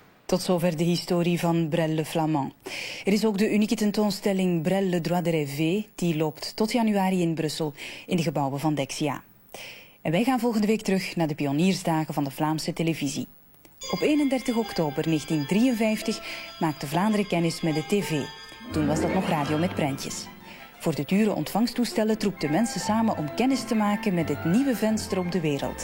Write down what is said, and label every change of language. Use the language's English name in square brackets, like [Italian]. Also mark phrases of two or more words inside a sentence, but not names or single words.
[Dutch] Tot zover de historie van Brel le Flamand. Er is ook de unieke tentoonstelling Brel le droit de rêver. Die loopt tot januari in Brussel in de gebouwen van Dexia. En wij gaan volgende week terug naar de pioniersdagen van de Vlaamse televisie. Op 31 oktober 1953 maakte Vlaanderen kennis met de tv. Toen was dat nog radio met prentjes. Voor de dure ontvangsttoestellen troepten mensen samen om kennis te maken met het nieuwe venster op de wereld.